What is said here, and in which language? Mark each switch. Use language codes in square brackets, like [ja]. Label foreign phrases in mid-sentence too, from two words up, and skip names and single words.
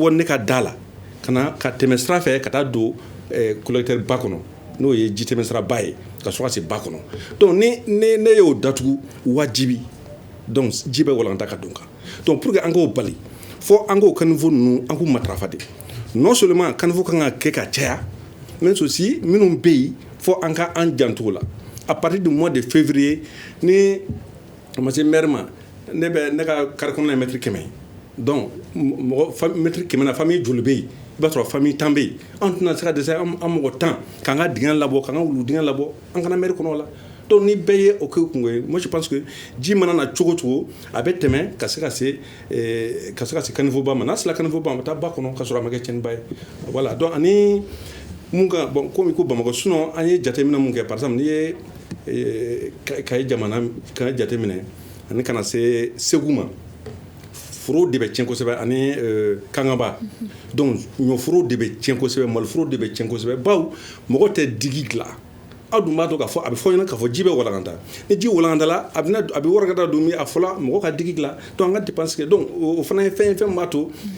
[bm] bɔ ne ka da la ka na ka tɛmɛ sira fɛ ka taa don colocataire ba kɔnɔ n'o ye ji tɛmɛ sira ba ye ka sɔrɔ ka se ba kɔnɔ donc ne y'o datugu wajibi donc ji bɛ walanta ka don kan donc [fr] pour que [bm] an k'o bali fo an k'o kanifow ninnu an k'u matarafa de [fr] non seulement [bm] kanifow kan ka kɛ ka caya [fr] mais aussi [bm] minnu bɛ yen fo an ka an janto la [fr] à partir du mois de février [bm] ni a ma se maire ma ne ka carré kɔnɔna ye mètre 100 donc mɔgɔ mètre 100 na famille joli bɛ yen i b'a sɔrɔ famille 10 bɛ yen an tɛna se ka dɛsɛ an mɔgɔ 10 k'an ka dingɛ labɔ k'an ka wulu dingɛ labɔ an kana maire kɔnɔ la donc ni bɛɛ ye o kɛ kungo ye [fr] moi je pense que [bm] ji mana na cogo cogo a bɛ tɛmɛ ka se ka se caniveau ba ma n'a sera caniveau ba ma taa ba kɔnɔ ka sɔrɔ a ma kɛ tiɲɛniba ye voilà donc ani mun ka bon komi ko Bamakɔ sinon an ye jateminɛ mun kɛ [fr] par exemple [bm] n'i ye Kayi jamana ka jateminɛ ani kana se Segu ma foro de bɛ tiɲɛ kosɛbɛ ani Kangaba donc ɲɔforo de bɛ tiɲɛ kosɛbɛ maliforo de bɛ tiɲɛ kosɛbɛ bawo mɔgɔ tɛ digi dilan aw dun b'a dɔn k'a fɔ a bɛ fɔ ɲɛna k'a fɔ ji bɛ walanganta ni ji walangantala a bɛ warakata don min a fɔla mɔgɔ ka digi dilan donc an ka dépense kɛ donc o fana ye fɛn b'a to